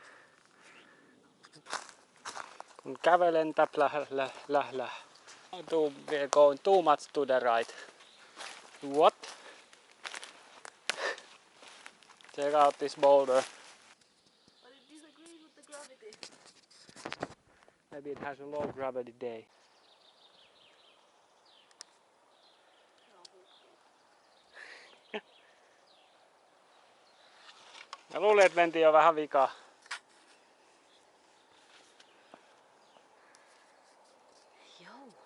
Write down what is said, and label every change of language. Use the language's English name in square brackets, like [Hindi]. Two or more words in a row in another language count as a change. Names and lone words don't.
[Finnish] Kun kävelen täplällä. [English] We're going too much to the right. What? Check out this boulder. But it disagrees with the gravity. Maybe it has a low gravity day. [Finnish] Mä luulin, että mentiin jo vähän vikaa. Joo.